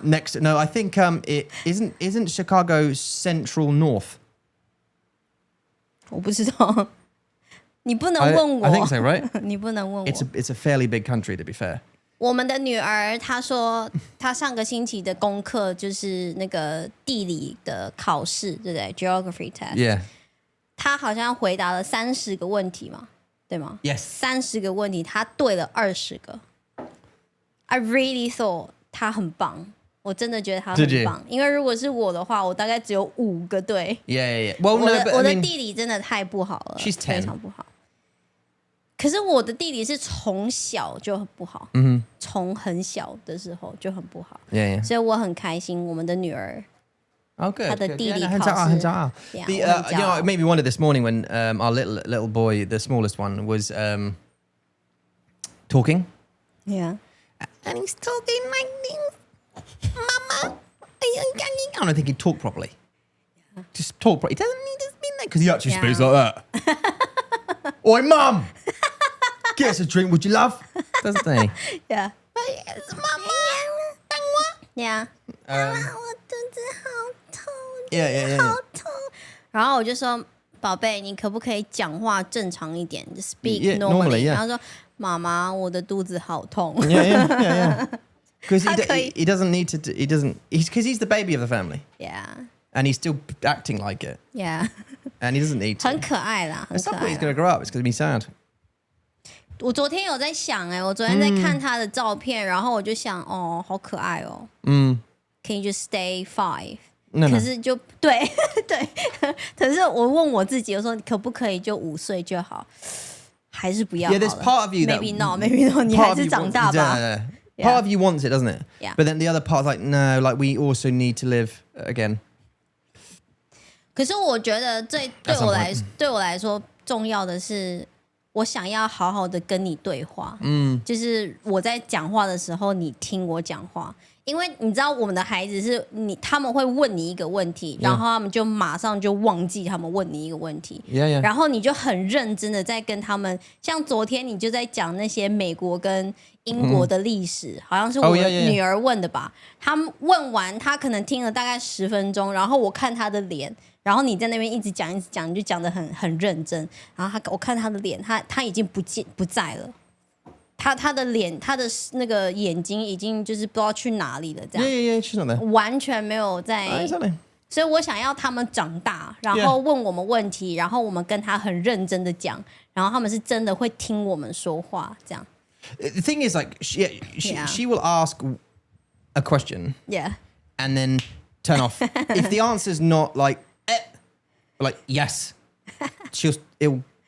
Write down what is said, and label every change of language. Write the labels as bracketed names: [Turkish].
[English] Next, no, I think it isn't Chicago central north. [Chinese] 我不知道。你不能问我。 [English] I think so, right? [Chinese] 你不能问我。 [English] It's a fairly big country, to be fair. [Chinese] 我们的女儿她说，她上个星期的功课就是那个地理的考试，对不对 ？ [English] Geography test。 Yeah. [Chinese] 她好像回答了30个问题嘛，对吗 [English] Yes. [Chinese] 30个问题，她对了20个。 [English] I really thought [Chinese] 她很棒，我真的觉得她很棒。因为如果是我的话，我大概只有5个对。 [English] Yeah. Well, [Chinese] 我的地理真的太不好了， [English] she's 10. [Chinese] 非常不好。可是我的地理是从小就很不好，从很小的时候就很不好， [English] Yeah. [Chinese] 所以我很开心我们的女儿 [English] Oh, good. [Chinese] 她的地理 [English] Yeah, [Chinese] 考试， [English] you know, it made me wonder this morning when our little boy, the smallest one, was talking. Yeah. And he's talking like this. Mama. I don't think he'd talk properly. Just talk properly. He doesn't mean that because he actually speaks like that. Oi, Mum! Get us a drink, would you, love? Doesn't he? Yeah. Yes, Mama. [Chinese] Yeah. 我肚子好痛， [English] Yeah. [Chinese] 好痛。然后我就说，宝贝，你可不可以讲话正常一点 ？ [English] Speak [Chinese] Yeah, normally, yeah. 然后说，妈妈，我的肚子好痛。 [English] Yeah. Because he doesn't need to. He doesn't. Because he's the baby of the family. Yeah. And he's still acting like it. Yeah. And he doesn't need to. [Chinese] 很可爱啦，很 [English] At [Chinese] 可 [English] some point [Chinese] 爱 [English] he's going to grow up. It's going to be sad. [Chinese] 我昨天有在想我昨天在看他的照片，然后我就想，哦，好可爱哦。 [English] Can you just stay 5？ No. [Chinese] 可是就对对，可是我问我自己，我说可不可以就5岁就好？还是不要好了。 [English] Yeah, there's part of you that maybe not， [Chinese] 你还是长大吧。 [English] Part of you wants it, doesn't it? Yeah. But then the other part's like, no, like we also need to live again. [Chinese] 可是我觉得对我来说重要的是，我想要好好的跟你对话。就是我在讲话的时候，你听我讲话。因为你知道我们的孩子是他们会问你一个问题，然后他们就马上就忘记他们问你一个问题， [English] Yeah. [Chinese] 然后你就很认真的在跟他们，像昨天你就在讲那些美国跟英国的历史，好像是我女儿问的吧，他问完他可能听了大概10分钟，然后我看他的脸，然后你在那边一直讲，你就讲得很认真，然后我看他的脸，他已经不在了。他的脸，他的那个眼睛已经就是不知道去哪里了，这样。 [English] Yeah, she's not there. [Chinese] 完全没有在。 [English] Exactly. [Chinese] 所以我想要他们长大，然后问我们问题，然后我们跟他很认真的讲，然后他们是真的会听我们说话，这样。 [English] The thing is, like, she will ask a question, Yeah. and then turn off. If the answer's not like yes, it'll.